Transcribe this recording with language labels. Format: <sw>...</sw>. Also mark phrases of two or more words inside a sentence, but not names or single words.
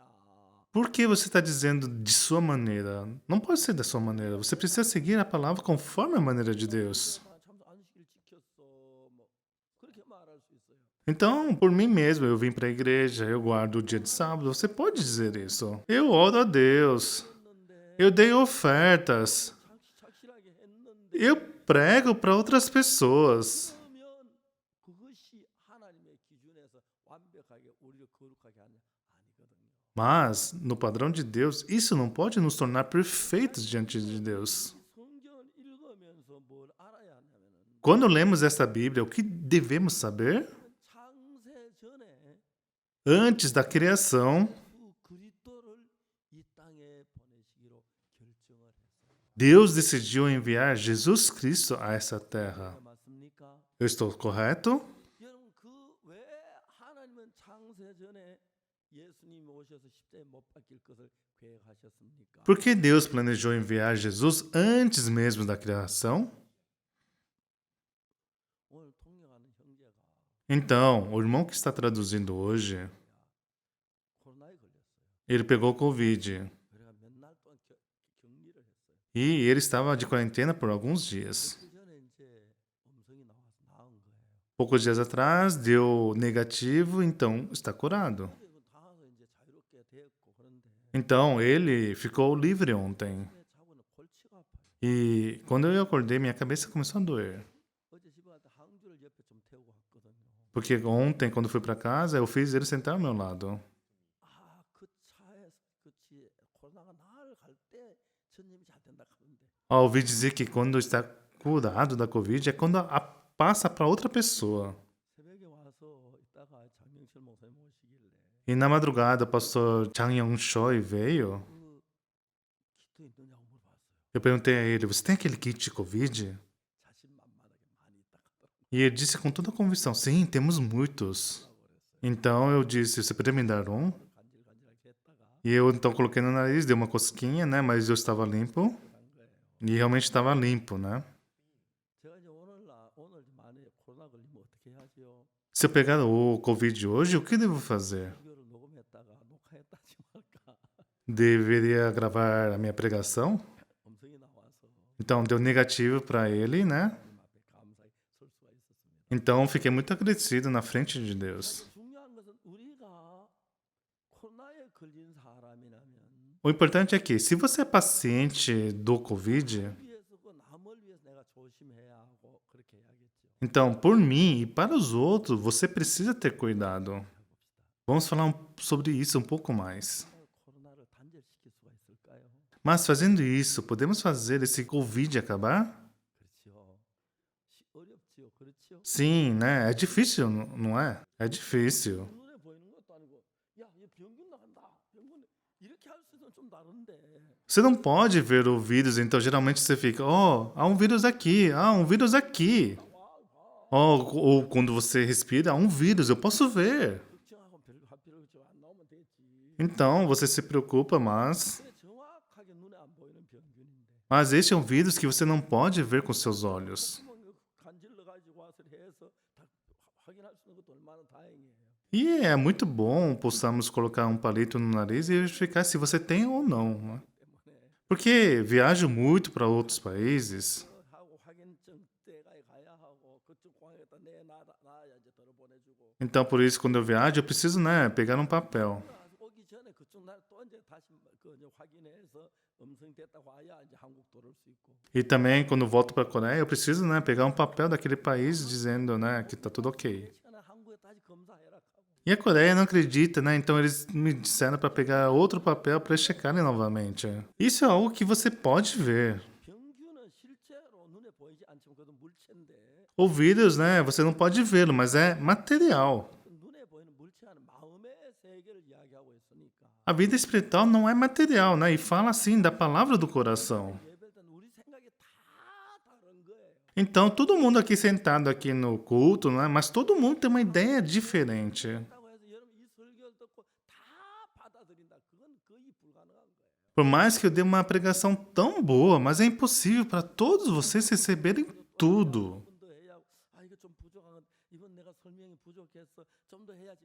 <pt>Por que você está dizendo de sua maneira? Não pode ser da sua maneira. Você precisa seguir a palavra conforme a maneira de Deus.</pt> <ko>참 안식일 지켰어 뭐 그렇게 말할 수 있어요.</ko> <pt>Então, por mim mesmo, eu vim para a igreja, eu guardo o dia de sábado. Você pode dizer isso. Eu oro a Deus.</pt> <ko>했는데</ko> <pt>Eu dei ofertas.</pt> <ko>착실하게 했는데</ko> <pt>Eu prego para outras pessoas.</pt> <ko>그러면 그것이 하나님의 기준에서 완벽하게 우리를 거룩하게 하냐? 아니거든요.</ko> <pt>Mas, no padrão de Deus, isso não pode nos tornar perfeitos diante de Deus.</pt> <ko>성경을 읽으면서 뭘 알아야 하냐면은</ko> <pt>Quando lemos esta Bíblia, o que devemos saber?</pt> <ko>창세 전에</ko> <pt>Antes da criação,</pt> <ko>그 그리스도를 이 땅에 보내시기로 결정을 했어요.</ko> <pt>Deus decidiu enviar Jesus Cristo a essa terra.</pt> <ko>맞습니까?</ko> <pt>Eu estou correto?</pt> <ko>여러분 그 왜 하나님은 창세 전에 예수님이 오셔서 십자가에 못 박힐 것을 계획하셨습니까?</ko> <pt>Por que Deus planejou enviar Jesus antes mesmo da criação?</pt> <ko>오늘 통역하는 형제가</ko> <pt>Então, o irmão que está traduzindo hoje,</pt> <ko>코로나에 걸렸어요.</ko> <pt>ele pegou Covid</pt> <ko>그래가 몇 날 동안 격리를 했어요.</ko> <pt>e ele estava de quarentena por alguns dias.</pt> <ko>그 전에 이제 음성이 나와서 나은 거예요.</ko> <pt>Poucos dias atrás deu negativo, então está curado.</pt> <ko>그리고 나와서 이제 자유롭게 됐고 그런데</ko> <pt>Então ele ficou livre ontem.</pt> <ko>내 자고는 골치가 아파요.</ko> <pt>E quando eu acordei, minha cabeça começou a doer.</pt> <ko>어제 집에 갈 때 항주를 옆에 좀 태우고 갔거든요.</ko> <pt>Porque ontem, quando fui para casa, eu fiz ele sentar ao meu lado.</pt> <ko>아, 그 차에 그치 코로나가 나을 갈때 전염이 잘 된다 하는데</ko> <pt>Ouvi dizer que quando está curado da Covid é quando passa para outra pessoa.</pt> <ko>새벽에 와서 있다가 장명철 목사님 오시길래</ko> <pt>E na madrugada, o pastor Chang Yong-choi veio.</pt> <ko>그 키트 있느냐고 물어봤어요.</ko> <pt>Eu perguntei a ele: Você tem aquele kit de Covid?</pt> <ko>자신만만하게 많이 있다 하더라고요.</ko> <pt>E ele disse com toda a convicção: Sim, temos muitos. Então eu disse: Você poderia me dar um?</pt> <ko>간질간질하게 했다가</ko> <pt>E eu então coloquei no nariz, dei uma cosquinha, né? Mas eu estava limpo.</pt> <ko>간 거예요.</ko> <pt>E realmente estava limpo, né?</pt> <ko>제가 이제 오늘 만약에 코로나 걸리면 어떻게 해야지요?</ko> <pt>Se eu pegar o Covid hoje, o que devo fazer?</pt> <ko>이거를 녹음했다가 녹화했다 하지 말까?</ko> <pt>Deveria gravar a minha pregação?</pt> <ko>음성이 나와서</ko> <pt>Então deu negativo para ele, né?</pt> <ko>하나님 앞에 감사히 설 수가 있었습니다.</ko> <pt>Então fiquei muito agradecido na frente de Deus.</pt> <ko>중요한 것은 우리가 코로나에 걸린 사람이라면</ko> <pt>O O importante é que, se você é paciente do Covid,</pt> <ko>위해서 그 남을 위해서 내가 조심해야 하고 그렇게 해야겠죠.</ko> <pt>então, por mim e para os outros, você precisa ter cuidado.</pt> <ko>해봅시다.</ko> <pt>Vamos falar sobre isso um pouco mais.</pt> <ko>코로나를 단절시킬 수가 있을까요?</ko> <pt>Mas fazendo isso, podemos fazer esse Covid acabar?</pt> <ko>그렇죠. 어렵지요. 그렇죠.</ko> <pt>Sim, né? É difícil, não é? É difícil.</pt> <ko>눈에 보이는 것도 아니고 야, 얘 병균 나간다. 병균 이렇게 할 수는 좀 다른데.</ko> <pt>Você não pode ver o vírus, então geralmente você fica, oh, há um vírus aqui, há um vírus aqui. Ou quando você respira, há um vírus, eu posso ver.</pt> <ko>걱정하고 별거 할 필요 없죠. 안 나오면 되지.</ko> <pt>Então você se preocupa,</pt> <ko>근데 정확하게 눈에 안 보이는 병균인데.</ko> <pt>mas este é um vírus que você não pode ver com seus olhos.</pt> <ko>간질러 가지고 와서 해서 다 확인할 수 있는 것도 얼마나 다행이에요.</ko> <pt>E é muito bom possamos colocar um palito no nariz e verificar se você tem ou não. Né?</pt> <ko>때문에</ko> <pt>Porque viajo muito para outros países.</pt> <ko>하고 확인증 때가에 가야 하고 그쪽 공항에다 내놔야지 들어 보내주고.</ko> <pt>Então, por isso, quando eu viajo, eu preciso, né, pegar um papel.</pt> <ko>오기 전에 그쪽 날 또 이제 다시 그 이제 확인해서 음성됐다고 와야 이제 한국 들어올 수 있고.</ko> <pt>E também, quando eu volto para a Coreia, eu preciso, né, pegar um papel daquele país dizendo, né, que tá tudo ok.</pt> <ko>시간에 한국에 다시 검사해라 하고.</ko> <pt>E a Coreia não acredita, né? Então eles me disseram para pegar outro papel para eles checarem novamente. Isso é algo que você pode ver.</pt> <ko>병균은 실제로 눈에 보이지 않지만 그것도 물체인데</ko> <pt>O vírus, né, você não pode vê-lo, mas é material.</pt> <ko>그 눈에 보이는 물체는 마음의 세계를 이야기하고 있으니까.</ko> <pt>A vida espiritual não é material, né? E fala assim da palavra do coração.</pt> <ko>예배할 때는 우리 생각이 다 다른 거예요.</ko> <pt>Então, todo mundo aqui sentado aqui no culto, né? Mas todo mundo tem uma ideia diferente.</pt> <ko>그렇다고 해서 여러분 이 설교를 듣고 다 받아들인다. 그건 거의 불가능한 거예요.</ko> <pt>Por mais que eu dê uma pregação tão boa, mas é impossível para todos vocês receberem tudo.</pt> <ko>좀 더 해야 하고, 아 이거 좀 부족한 건 이건 내가 설명이 부족해서 좀 더 해야지.</ko>